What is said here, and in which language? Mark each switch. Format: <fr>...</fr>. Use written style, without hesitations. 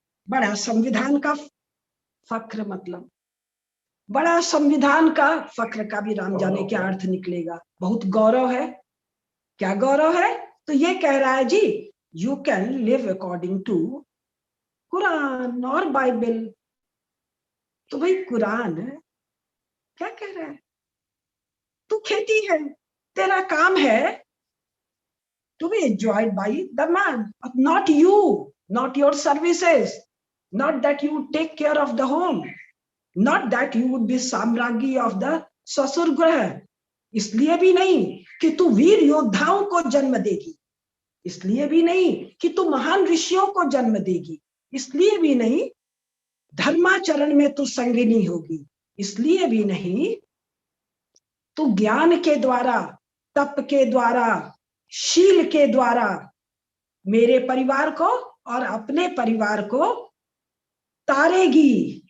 <hi>बड़ा संविधान का फक्र, मतलब बड़ा संविधान का फक्र का भी राम जाने क्या अर्थ निकलेगा। बहुत गौरव है। क्या गौरव है? तो ये कह रहा है जी,</hi> <en>You can live according to Quran और Bible.</en> <hi>तो भाई कुरान क्या कह रहा है? तू खेती है, तेरा काम है</hi> <en>to be enjoyed by the man, not you, not your services, not that you take care of the home, not that you would be samragi of the</en> <hi>ससुर ग्रह। इसलिए भी नहीं कि तू वीर योद्धाओं को जन्म देगी, इसलिए भी नहीं कि तू महान ऋषियों को जन्म देगी, इसलिए भी नहीं धर्माचरण में तू संगिनी होगी, इसलिए भी नहीं तू ज्ञान के द्वारा, तप के द्वारा, शील के द्वारा मेरे परिवार को और अपने परिवार को तारेगी।</hi>